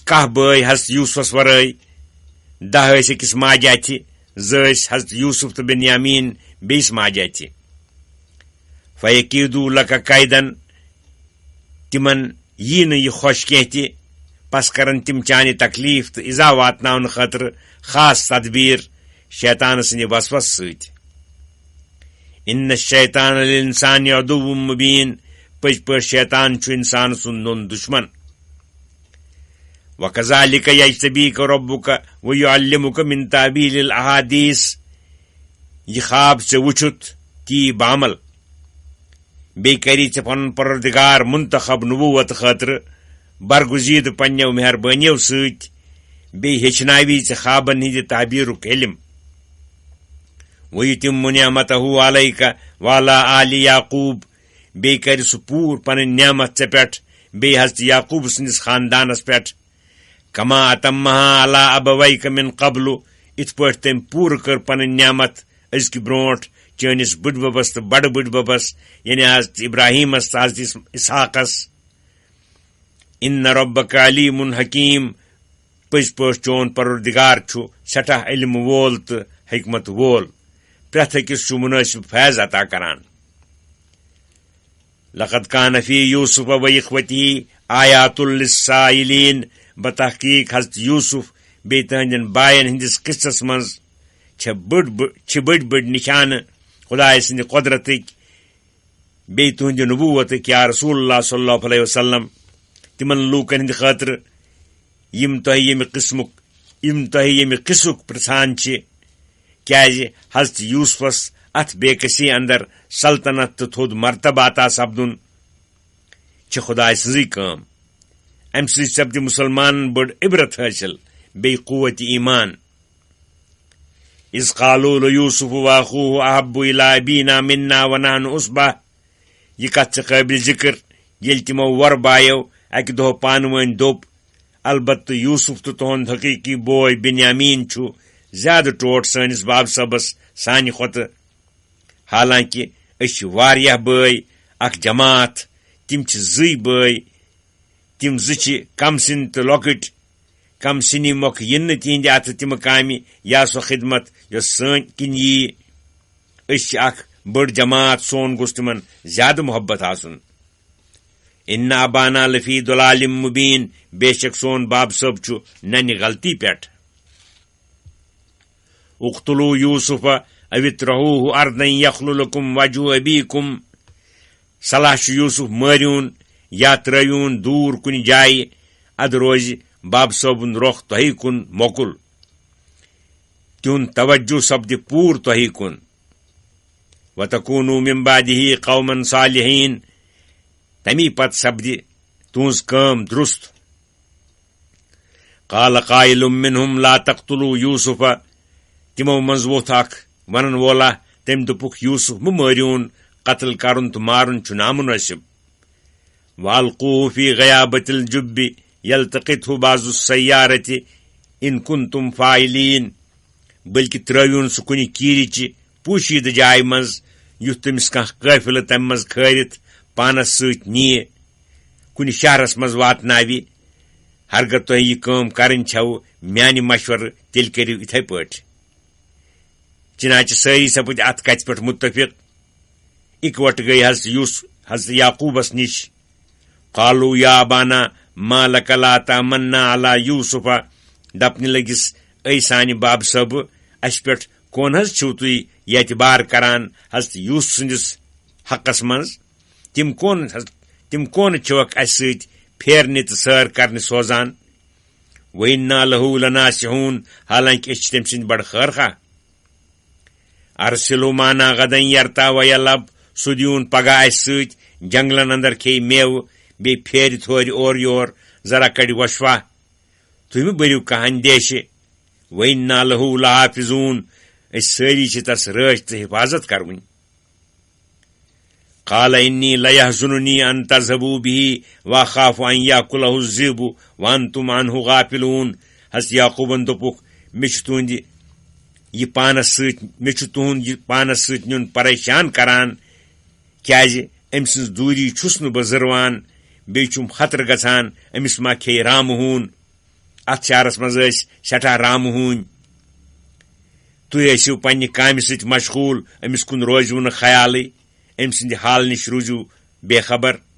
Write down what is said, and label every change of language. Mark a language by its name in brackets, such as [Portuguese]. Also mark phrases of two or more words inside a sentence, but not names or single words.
[Kashmiri] 10 بٲے حضرت یوٗسفس ورٲے 10 ٲسۍ أکِس ماجہِ اَتھِ 2 ٲسۍ حضرت یوٗسف تہٕ بنیامین بیٚیِس ماجہِ اَتھِ فیکیٖدوٗ لَکَ کیدن تِمن یی نہٕ یہِ خۄش کینٛہہ تہِ پس کرن تِم چانہِ تکلیٖف تہٕ اِزا واتناونہٕ خٲطرٕ خاص تدبیٖر شیطان سٕنٛدِ وسوس سۭتۍ [Arabic] اِنَّ الشیطان لِلْاِنسانِ عدوٌّ مُبیٖن [Kashmiri] پٔزۍ پٲٹھۍ شیطان چھُ اِنسان سُنٛد نوٚن دُشمن [Arabic] وَكَذَلِكَ يَجْتَبِيكَ رَبُّكَ وَيُعَلِّمُكَ مِن تَأْوِيلِ الْأَحَادِيثِ [Kashmiri] یہِ خواب ژےٚ وُچھُتھ تی بعمل بیٚیہِ کری ژےٚ پنُن پروردگار منتخب نبوت خٲطرٕ برگزیٖدٕ پننیو مہربٲنیو سۭتۍ بیٚیہِ ہیٚچھناوی ژےٚ خوابن ہِنٛدِ تعبیٖرُک علم [Arabic] وَیُتِمُّ نعمتہ علیکَ وعلی آلِ یعقوٗب [Kashmiri] بیٚیہِ کرِ سُہ پوٗرٕ پنٕنۍ نعمت ژےٚ پٮ۪ٹھ بیٚیہِ حضرت یعقوٗب سٕنٛدِس خاندانس پٮ۪ٹھ [Arabic] کما اتمہا علی ابویک من قبل [Kashmiri] یِتھ پٲٹھۍ تٔمۍ پوٗرٕ کٔر پنٕنۍ نعمت أزکہِ برونٛٹھ چٲنِس بٕڈببس تہٕ بڑٕ بٕڈببس یعنی حضرت ابراہیمس تہٕ حضرت اسحاقس [Arabic] اِنَّ رَبَّکَ علیٖمٌ حکیٖم [Kashmiri] پٔزۍ پٲٹھۍ چون پروردگار چھُ سٮ۪ٹھاہ علم وول تہٕ حکمت وول پرٛٮ۪تھ أکِس چھُ مُنٲسِب فیض عطا کران [Arabic] لقد کان فی یوٗسف و اخوتہ آیاتٌ للسائلین [Kashmiri] بتحقیق حضرت یوٗسف بیٚیہِ تٕہنٛدٮ۪ن باین ہٕنٛدِس قصس منٛز چھِ بٔڑۍ بٔڑۍ نِشانہٕ خۄداے سٕنٛدِ قۄدرتٕکۍ بیٚیہِ تُہنٛدِ نبوتٕکۍ [Arabic] یا رسول اللہ صلی اللہ علیہ وسلم [Kashmiri] تِمن لوٗکن ہٕنٛدِ خٲطرٕ یِم تۄہہِ ییٚمہِ قصُک پرژھان چھِ کیٛازِ حضرت یوٗسفس اتھ بے کسی اندر سلطنت تہٕ تھوٚد مرتبہ عطا سپدُن چھِ خۄداے سٕنٛزٕے کٲم امہِ سۭتۍ سپدِ مُسلمانن بٔڑ عبرت حٲصِل بیٚیہِ قوت ایمان [Arabic] اِذ قالوٗ لِیوٗسُف وَأَخُوهُ أَحَبُّ إِلَىٰ أَبِينَا مِنَّا وَنَحْنُ عُصْبَةٌ [Kashmiri] یہِ کتھ چھِ قٲبلِ ذِکر ییٚلہِ تِمو وۄرٕ بایو اکہِ دۄہ پانہٕ ؤنۍ دوٚپ البتہٕ یوٗسف تہٕ تُہُنٛد حقیٖقی بوے بنیامین چھُ زیادٕ ٹوٹھ سٲنِس باب صٲبس سانہِ کھۄتہٕ حالانکہِ أسۍ چھِ واریاہ بٲے اکھ جماعت تِم چھِ 2 بٲے تِم 2 چھِ کم سِنۍ تہٕ لۄکٕٹۍ کم سِنی مۄکھ یِن نہٕ تِہنٛدِ اتھٕ تِمہٕ کامہِ یا سۄ خدمت یۄس سٲنۍ کِنۍ ییہِ أسۍ چھِ اکھ بٔڑ جماعت سون گوٚژھ تِمن زیادٕ محبت آسُن [Arabic] اِنَّ ابانا لفی ضلال مبیٖن [Kashmiri] بے شک سون باب صٲب چھُ ننہِ غلطی پٮ۪ٹھ [Arabic] اقتلوٗ یوٗسف او اطرحوٗہ ارضًا یخل لکم وجہ ابیکم [Kashmiri] صلاح چھُ یوسف مٲرِوُن یا ترٲوِوُن دوٗر کُنہِ جایہِ اَدٕ روزِ باب صٲبُن رۄخ تۄہہِ کُن موکُل تِہُنٛد توجہ سپدِ پوٗرٕ تۄہہِ کُن [Arabic] وَتَکوٗنوٗ مِن بَعدِهِ قَوْمًا صالِحیٖن [Kashmiri] تَمی پتہٕ سپدِ تُہٕنٛز کٲم درُست [Arabic] قال قائل منهم لا تقتلوا یوسف [Kashmiri] تِمو منٛز ووٚتھ اکھ ونن وولا تٔمۍ دوٚپُکھ یوسف مہٕ مٲرِوُن قتل کرُن تہٕ مارُن چھُ نامُنٲسِب [Arabic] والقوه فی غیابۃ الجب یلتقطه بعض السیارۃ ان کنتم فاعلین [Kashmiri] بلکہ ترٲوِوُن سُہ کُنہِ کیٖرِچہِ پوٗشیٖدٕ جایہِ منٛز یُتھ تٔمِس کانٛہہ قٲفلہٕ تَمہِ منٛز کھٲرِتھ پانس سۭتۍ نِیہِ کُنہِ شہرس منٛز واتناوِ ہرگاہ تۄہہِ یہِ کٲم کرٕنۍ چھَو میانہِ مشورٕ تیٚلہِ کٔرِو یِتھے پٲٹھۍ چنانچہ سٲری سپٕدۍ اتھ کتھِ پٮ۪ٹھ مُتفِق اِکوٹہٕ گٔیہِ حضرت یعقوٗبس نِش [Arabic] قالوٗ یا ابانا ما لَکَ لا تَأمَنَّا عَلَى یوٗسُفَ [Kashmiri] دپنہِ لٔگِس اے سانہِ باب صٲبہٕ اَسہِ پٮ۪ٹھ کون حظ چھِو تُہۍ یہِ اعتبار کران حضرت یوٗسف سٕنٛدِس حقس منٛز تِم کونہٕ چھِوکھ اَسہِ سۭتۍ پھیرنہِ تہٕ سٲر کرنہِ سوزان [Arabic] وَإِنَّا لَهُ لَنَاصِحُونَ [Kashmiri] حالانکہِ أسۍ چھِ تٔمۍ سٕنٛدۍ بڑٕ خٲرخواہ [Arabic] ارسلوا معنا غدن یرتا ویلب [Kashmiri] سُہ دیوٗن پگاہ اَسہِ سۭتۍ جنگلن اندر کھیٚیہِ میوٕ بیٚیہِ پھیرِ تھورِ اورٕ یور ذرا کڑِ وۄشوا تُہۍ مہٕ بٔرِو کانٛہہ اندیشہِ [Arabic] وَإِنَّا لَهُ لَحافِظُونَ [Kashmiri] أسۍ سٲری چھِ تس رٲچھ تہٕ حفاظت کروٕنۍ قال إني ليحزنني أن تذهبوا به وأخاف أن يأكله الذئب وأنتم عنه غافلون حضرت یعقوٗبن دوٚپُکھ مےٚ چھُ تُہنٛد یہِ پانس سۭتۍ نیُن پریشان کران کیازِ أمۍ سٕنٛز دوٗری چھُس نہٕ بہٕ زٕروان بیٚیہِ چھُم خطرٕ گژھان أمِس ما کھیٚیہِ رامہٕ ہوٗن اتھ شہرس منٛز ٲسۍ سٮ۪ٹھاہ رامہٕ ہوٗنۍ تُہۍ ٲسِو پننہِ کامہِ سۭتۍ مشغوٗل أمِس کُن روزِوٕ نہٕ خیالٕے أمۍ سٕنٛدِ حال نِش روٗزِو بے خبر